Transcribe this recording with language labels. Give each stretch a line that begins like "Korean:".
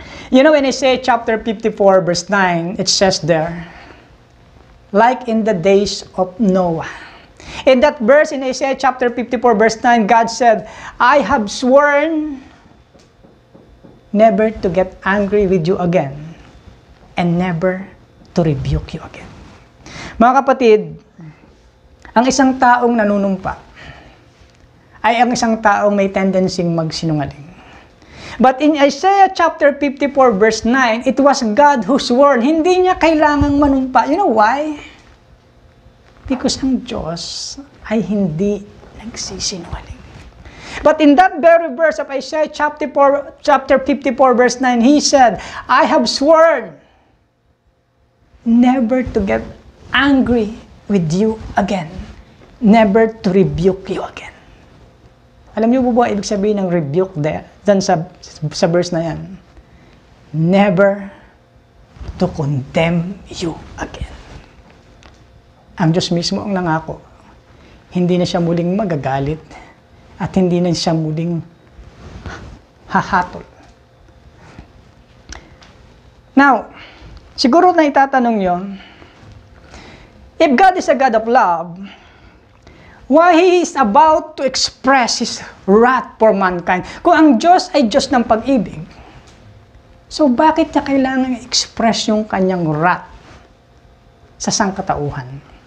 English: You know, in Isaiah chapter 54, verse 9, it says there, like in the days of Noah. In that verse in Isaiah chapter 54, verse 9, God said, I have sworn never to get angry with you again and never to rebuke you again.
Filipino: Mga kapatid, ang isang taong nanunumpa ay ang isang taong may tendency magsinungaling.
English: But in Isaiah chapter 54 verse 9, it was God who swore.
Filipino: Hindi niya kailangang manumpa.
English: You know why? Because
Filipino: ang Diyos ay hindi nagsisinungaling.
English: But in that very verse of Isaiah chapter 54 verse 9, He said, I have sworn never to get angry with you again. Never to rebuke you again.
Filipino: Alam niyo po ba ibig sabihin ng rebuke dyan sa verse na yan?
English: Never to condemn you again.
Filipino: Ang Diyos mismo ang nangako. Hindi na siya muling magagalit at hindi na siya muling hahatol.
English: Now,
Filipino: siguro na itatanong nyo,
English: if God is a God of love, why He is about to express His wrath for mankind?
Filipino: Kung ang Diyos ay Diyos ng pag-ibig, so bakit niya kailangan i-express yung kanyang wrath sa sangkatauhan?